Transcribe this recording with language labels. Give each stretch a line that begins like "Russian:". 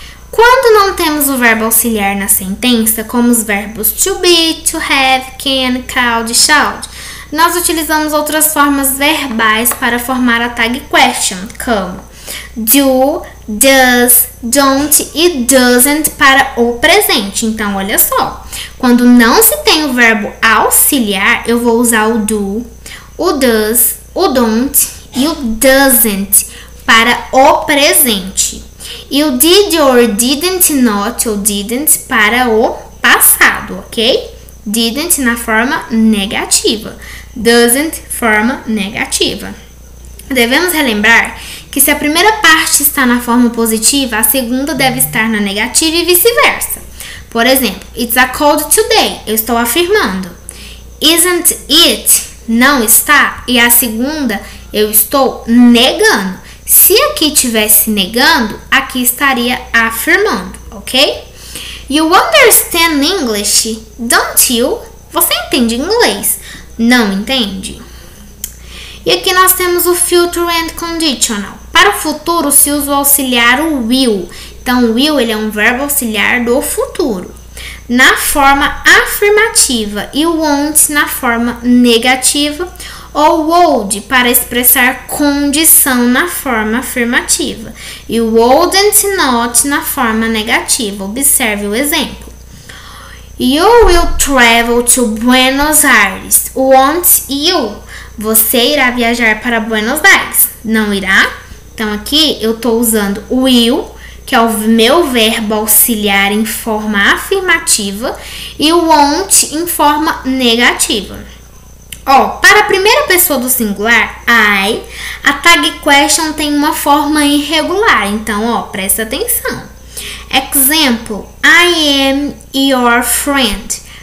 Portuguese: Quando não temos o verbo auxiliar na sentença, como os verbos to be, to have, can, could, should, nós utilizamos outras formas verbais para formar a tag question, como do, does, don't e doesn't para o presente. Então, olha só, quando não se tem o verbo auxiliar, eu vou usar o do, o does, o don't e o doesn't para o presente. E o did or didn't not ou didn't para o passado, ok? Didn't na forma negativa, doesn't forma negativa. Devemos relembrar que se a primeira parte está na forma positiva, a segunda deve estar na negativa e vice-versa. Por exemplo,
English: it's a cold today,
Portuguese: eu estou afirmando.
English: Isn't it,
Portuguese: não está, e a segunda eu estou negando. Se aqui tivesse negando, aqui estaria afirmando, ok?
English: You understand English, don't you?
Portuguese: Você entende inglês? Não entende? E aqui nós temos o future and conditional. Para o futuro se usa o auxiliar o will. Então, o will ele é um verbo auxiliar do futuro, na forma afirmativa, e o won't na forma negativa, ou would para expressar condição na forma afirmativa e wouldn't not na forma negativa. Observe o exemplo.
English: You will travel to Buenos Aires. Won't you?
Portuguese: Você irá viajar para Buenos Aires. Não irá? Então aqui eu estou usando o will, que é o meu verbo auxiliar em forma afirmativa, e o won't em forma negativa. Para a primeira pessoa do singular, I, a tag question tem uma forma irregular. Então, presta atenção.
English: Example, I am your friend.